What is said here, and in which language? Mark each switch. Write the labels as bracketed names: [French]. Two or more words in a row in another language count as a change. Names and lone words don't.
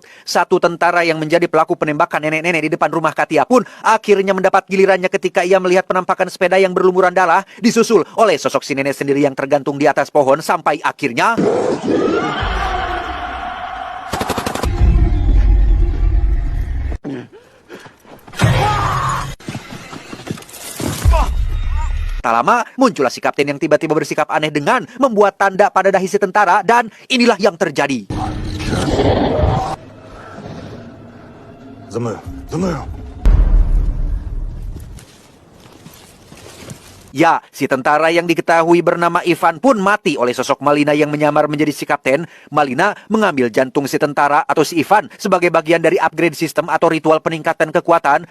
[Indonesian] Satu tentara yang menjadi pelaku penembakan nenek-nenek di depan rumah Katia pun akhirnya mendapat gilirannya ketika ia melihat penampakan sepeda yang berlumuran darah, disusul oleh sosok si nenek sendiri yang tergantung di atas pohon sampai akhirnya tak lama, muncullah si kapten yang tiba-tiba bersikap aneh dengan membuat tanda pada dahi si tentara, dan inilah yang terjadi. [Ukrainian] За мною! За мною! [Indonesian] Ya, si tentara yang diketahui bernama Ivan pun mati oleh sosok Malina yang menyamar menjadi si kapten. Malina mengambil jantung si tentara atau si Ivan sebagai bagian dari upgrade sistem atau ritual peningkatan kekuatan.